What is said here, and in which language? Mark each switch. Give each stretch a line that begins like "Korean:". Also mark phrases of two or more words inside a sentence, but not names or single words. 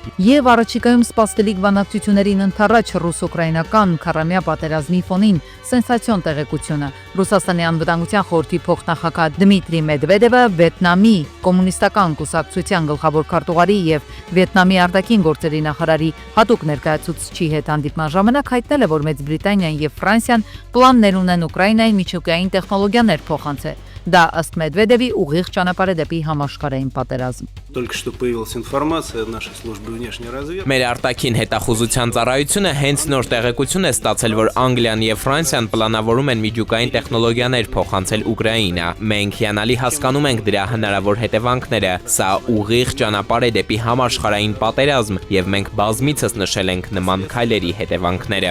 Armenian: Եվ առաջիկայում սպասվելիք բանակցություններին ընթառաջ ռուս-ուկրաինական քարամյա պատերազմի ֆոնին սենսացիոն տեղեկությունը։ Ռուսաստանի անվտանգության խորհրդի փոխնախագահ Դմիտրի Մեդվեդևը Վիետնամի կոմունիստական կուսակցության գլխավոր քարտուղարի եւ Վիետնամի արտաքին գործերի նախարարի հատուկ ներկայացուցչի հետ հանդիպման ժամանակ հայտնել է, որ Մեծ Բրիտանիան եւ Ֆրանսիան պլաններ ունեն Ուկրաինային միջուկային տեխնոլոգիաներ փոխանցել։ Դա ըստ Մեդվեդևի ուղիղ ճանապարհ է դեպի համաշխարհային պատերազմ։
Russian: Только что появилась информация от нашей службы внешней разведки.
Armenian: Մեր արտաքին հետախուզության ծառայությունը հենց նոր տեղեկություն է ստացել, որ Անգլիան եւ Ֆրանսիան պլանավորում են միջուկային տեխնոլոգիաներ փոխանցել Ուկրաինա։ Մենք հիանալի հասկանում ենք դրա հնարավոր հետևանքները։ Սա ուղիղ ճանապարհ է դեպի համաշխարհային պատերազմ եւ մենք բազմիցս նշել ենք նման քայլերի հետևանքները։